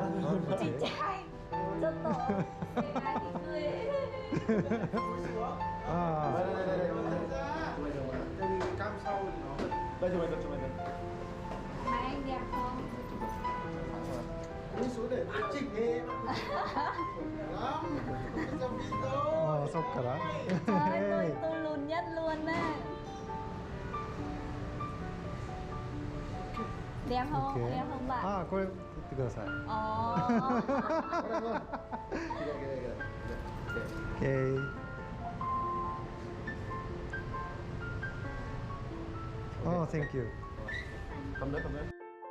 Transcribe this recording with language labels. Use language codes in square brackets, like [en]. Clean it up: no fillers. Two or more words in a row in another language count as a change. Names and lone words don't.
[vi] Chị trai. Rất to. Cái ai thì cười. [ja] あ [vi] Đây chụp ảnh đây. Mà anh đẹp không? Đi xuống để chỉnh em. [ja] あ、そっから [vi] Trời ơi, tôi lùn nhất luôn á. Đẹp không? OK。 Đẹp không bạn? [ja] あ、これ取ってください。 [vi] Ồ. OK。 [en] あ、Thank you。 [vi] Cầm đấy.